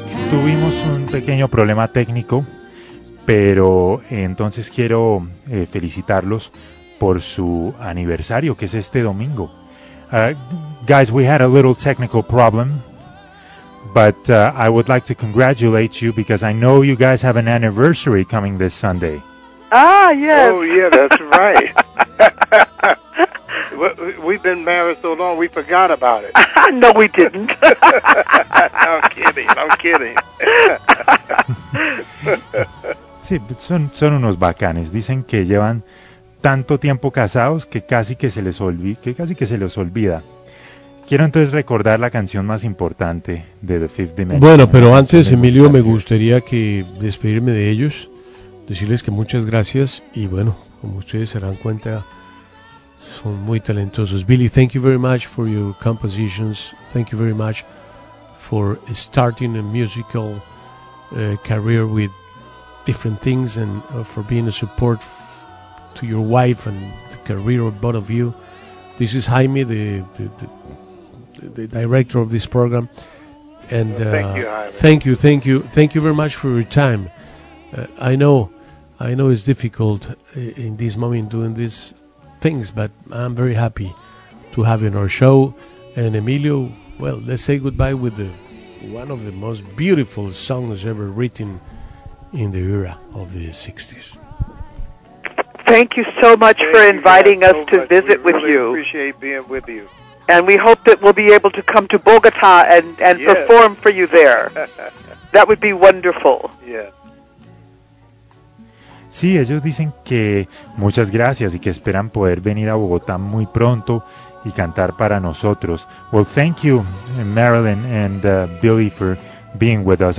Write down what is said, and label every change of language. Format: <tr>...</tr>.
<es>Tuvimos un pequeño problema técnico, pero entonces quiero felicitarlos por su aniversario, que es este domingo.</es> <en>Guys, we had a little technical problem, but I would like to congratulate you because I know you guys have an anniversary coming this Sunday. Ah, yes. Oh, yeah, that's right. We've been married so long, we forgot about it. No, we didn't. I'm kidding.</en> <es>Sí, son unos bacanes. Dicen que llevan tanto tiempo casados que casi que se les olvida. Quiero entonces recordar la canción más importante de The Fifth Dimension. Bueno, pero antes, Emilio, me gustaría que despedirme de ellos, decirles que muchas gracias y, bueno, como ustedes se dan cuenta, son muy talentosos.</es> <en>Billy, thank you very much for your compositions. Thank you very much for starting a musical career with different things and for being a support to your wife and the career of both of you. This is Jaime, the director of this program. And thank you very much for your time. I know it's difficult in this moment doing this things, but I'm very happy to have you on our show. And Emilio, well, let's say goodbye with one of the most beautiful songs ever written in the era of the 60s. Thank you so much for inviting us to visit with you. We appreciate being with you. And we hope that we'll be able to come to Bogota and perform for you there. That would be wonderful. Yeah.</en> <es>Sí, ellos dicen que muchas gracias y que esperan poder venir a Bogotá muy pronto y cantar para nosotros.</es> <en>Well, thank you, Marilyn and Billy, for being with us.</en>